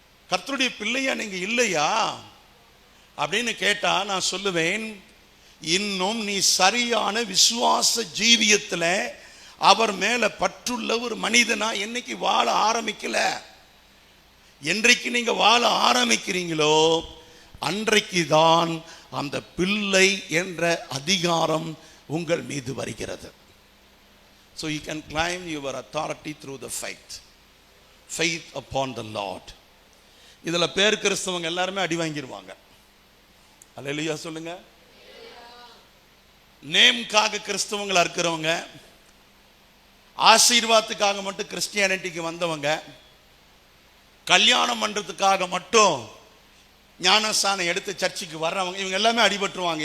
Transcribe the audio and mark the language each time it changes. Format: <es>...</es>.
<ta>கர்த்தருடைய பிள்ளையா நீங்க இல்லையா அப்படின்னு கேட்டா நான் சொல்லுவேன், இன்னும் நீ சரியான விசுவாச ஜீவியத்துல அவர் மேல பற்றுள்ள ஒரு மனிதனா என்னைக்கு வாழ ஆரம்பிக்கல. என்றைக்கு நீங்க வாழ ஆரம்பிக்கிறீங்களோ அன்றைக்கு தான் அந்த பிள்ளை என்ற அதிகாரம் உங்கள் மீது வருகிறது.</ta> <en>So you can claim your authority through the faith upon the Lord.</en> <ta>இதுல பேர் கிறிஸ்தவங்க எல்லாருமே அடி வாங்கிடுவாங்க. அல்லேலூயா சொல்லுங்க. நேம்காக கிறிஸ்தவங்களா இருக்கிறவங்க, ஆசீர்வாதத்துக்காக மட்டும் கிறிஸ்டியானிட்டிக்கு வந்தவங்க, கல்யாணம் பண்றதுக்காக மட்டும் ஞானஸ்தானம் எடுத்து சர்ச்சுக்கு வர்றவங்க, இவங்க எல்லாமே அடிபட்டுருவாங்க.</ta>